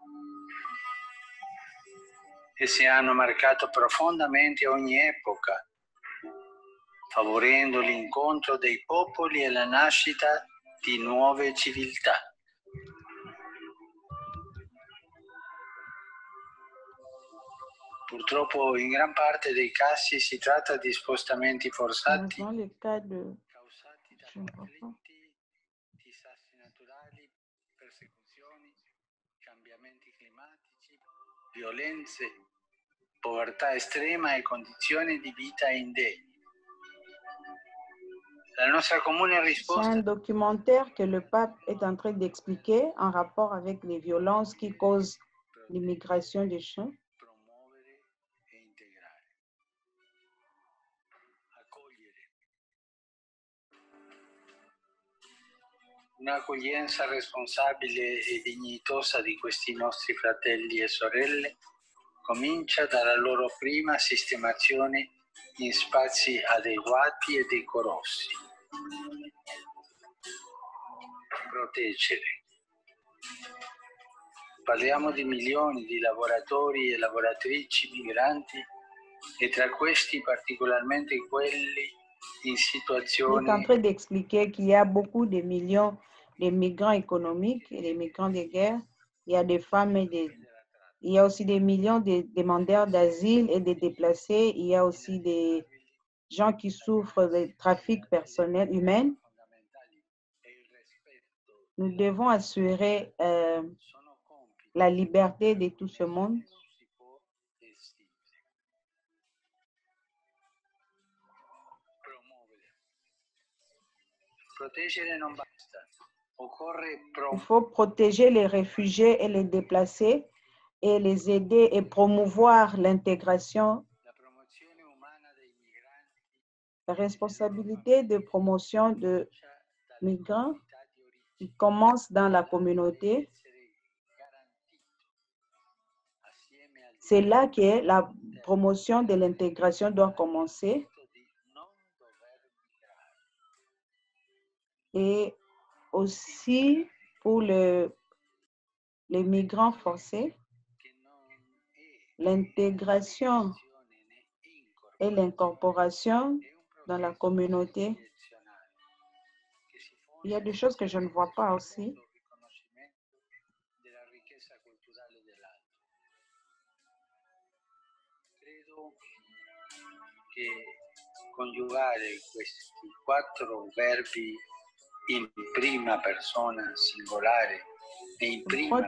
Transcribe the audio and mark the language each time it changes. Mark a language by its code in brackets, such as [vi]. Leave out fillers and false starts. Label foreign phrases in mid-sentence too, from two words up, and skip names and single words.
[it] Esse hanno marcato profondamente ogni epoca, favorendo l'incontro dei popoli e la nascita di nuove civiltà. Purtroppo in gran parte dei casi si tratta di spostamenti forzati [fr] Dans le cas de... [it] causati da [fr] Je ne vois pas. [it] conflitti, disastri naturali, persecuzioni, cambiamenti climatici, violenze, povertà estrema e condizioni di vita indegne. La nostra comune [fr] C'est un [it] risposta [fr] documentaire que le pape est en train d'expliquer en rapport avec les violences qui causent l'immigration des chiens. [it] promuovere e integrare. Accogliere. Un'accoglienza responsabile e dignitosa di questi nostri fratelli e sorelle comincia dalla loro prima sistemazione in spazi adeguati e decorosi. Proteggere. Parliamo di milioni di lavoratori e lavoratrici migranti e tra questi particolarmente quelli in [fr] Il est en [it] situazioni [fr] train d'expliquer qu'il y a beaucoup de millions de migrants économiques et des migrants de guerre. Il y a des femmes et des... Il y a aussi des millions de demandeurs d'asile et de déplacés. Il y a aussi des gens qui souffrent de trafic personnel humain. Nous devons assurer la liberté de tout ce monde. [it] Proteggere non basta. Occorre [fr] Il faut protéger les réfugiés et les déplacés et les aider et promouvoir l'intégration. [it] la promozione umana dei migranti [fr] La responsabilité de promotion de [it] dalle [fr] migrants [it] comunità di origine [fr] qui commence dans la [it] deve [fr] communauté. [it] essere garantito assieme agli [fr] C'est là que la promotion de l'intégration doit commencer. [it] di non dover migrare. [fr] Et aussi pour les migrants forcés, [it] Che non è [fr] l'intégration [it] azione né [fr] et l'incorporation [it] è un [fr] dans la [it] progresso [fr] communauté. [it] direzionale che si [fr] Il y a [it] fonda [fr] des choses que je ne vois pas aussi. [it] sul riconoscimento della ricchezza culturale dell'altro. Credo che coniugare questi 4 verbi in prima persona singolare e in [fr] Je crois [it] prima